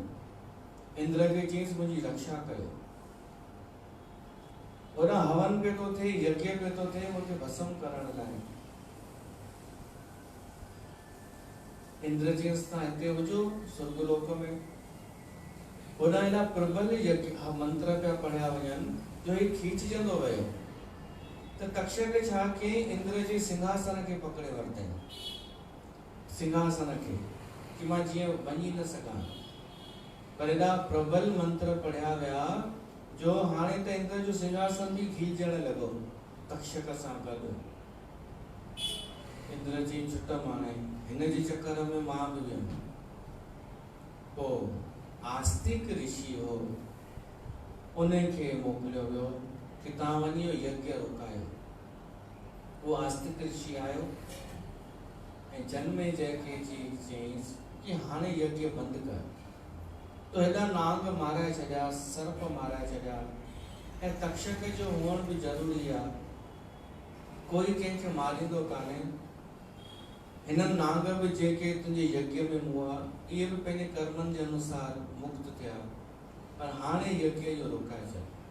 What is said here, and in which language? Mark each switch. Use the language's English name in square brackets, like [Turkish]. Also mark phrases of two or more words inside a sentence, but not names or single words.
[Sindhi] इंद्र खे चयईंसि मुंहिंजी रक्षा कयो, होॾां हवन पियो थो थिए, यज्ञ पियो थो थिए मूंखे भस्म करण लाइ। इंद्र चयईंसि तव्हां हिते हुजो स्वर्गलोक में। होॾां एॾा प्रबल यज्ञ मंत्र पिया पढ़िया वञनि जो ही खींचजंदो वियो। त तक्षक छा कयईं, इंद्र जे सिंहासन खे पकड़े वरितईं, सिंहासन खे, कि मां जीअं वञी न सघां। पर एॾा प्रबल मंत्र पढ़िया विया जो हाणे त इंद्र जो सिंहासन बि खींचण लॻो तक्षक सां गॾु। इंद्र जी छुट माने हिन जे चक्कर में मां बि वियुमि। पोइ आस्तिक ऋषि हो, उनखे मोकिलियो वियो कि तव्हां वञी यज्ञ रोकायो। वो आस्तिक ऋषि आयो ऐं जनमेजय खे चयईंसि कि हाणे यज्ञ बंदि कर। तो हेॾा नांग माराए छॾिया, सर्प माराए छॾिया ऐं तक्षक जो हुअण बि ज़रूरी आहे। कोई कंहिंखे मारींदो कान्हे, हिननि नांग बि जेके तुंहिंजे यज्ञ में मुआ इहे बि पंहिंजे कर्मनि जे अनुसार मुक्त थिया, पर हाणे यज्ञ जो रोकाए छॾ।